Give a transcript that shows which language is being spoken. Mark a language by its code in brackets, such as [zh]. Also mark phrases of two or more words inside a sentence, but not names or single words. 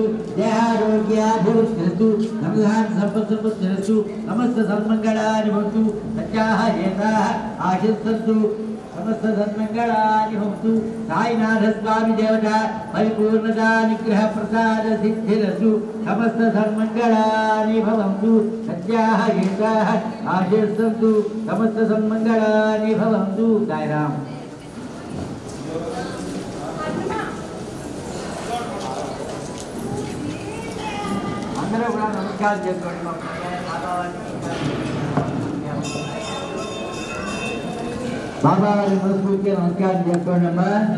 [sa] देहारोग्याभिवृद्धिरस्तु नमस्सम्पत्सम्पत्तिरस्तु समस्त सन्मङ्गलानि भवन्तु सत्याः हेताः आशिषन्तु समस्त सन्मङ्गलानि भवन्तु साईनाथ स्वामी देवता परिपूर्णता निग्रह प्रसाद सिद्धिरस्तु समस्त सन्मङ्गलानि भवन्तु सत्याः हेताः आशिषन्तु समस्त सन्मङ्गलानि भवन्तु जय राम। [te] అందరూ కూడా నమస్కారం చేసుకోండి. బాబా వారి మనస్ఫూర్తిగా నమస్కారం చేసుకోండి అమ్మా.